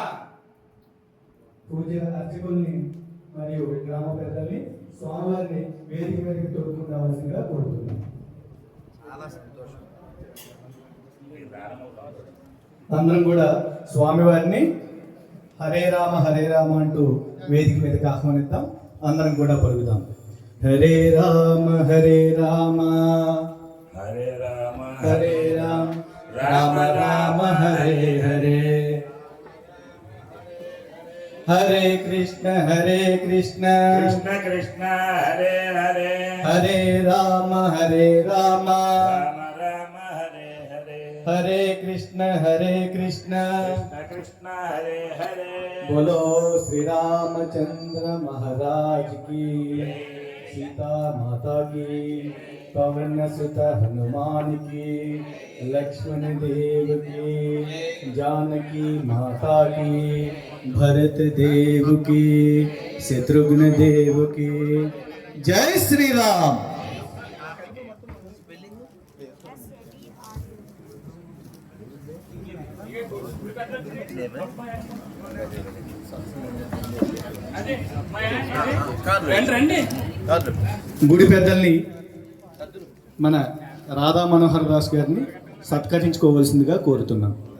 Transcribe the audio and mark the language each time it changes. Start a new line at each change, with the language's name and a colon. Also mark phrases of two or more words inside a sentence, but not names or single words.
Telugu: పూజ అర్చకుల్ని మరియు గ్రామ పెద్దల్ని స్వామివారిని వేదిక మీదకి తోడుకుని రావాల్సిందిగా కోరుతున్నాం. చాలా సంతోషం. అందరం కూడా స్వామివారిని
Sanskrit: హరే రామ
Telugu: అంటూ వేదిక మీదకి ఆహ్వానిద్దాం. అందరం కూడా పలుకుదాం.
Sanskrit: హరే రామ హరే రామ హరే రామ హరే రామ రామ రామ హరే హరే హరే కృష్ణ కృష్ణ కృష్ణ హరే హరే హరే రామ రామ రామ రామ హరే హరే హరే కృష్ణ కృష్ణ కృష్ణ హరే హరే
Hindi: बोलो श्री रामचंद्र महाराज की, सीता माता की, पवन सुत हनुमान की, लक्ष्मण देव की, जानकी माता की, भरत देव की, शत्रुघ्न देव की। जय श्री राम।
Telugu: గుడి పెద్దల్ని మన రాధా మనోహర్ దాస్ గారిని సత్కరించుకోవాల్సిందిగా కోరుతున్నాం.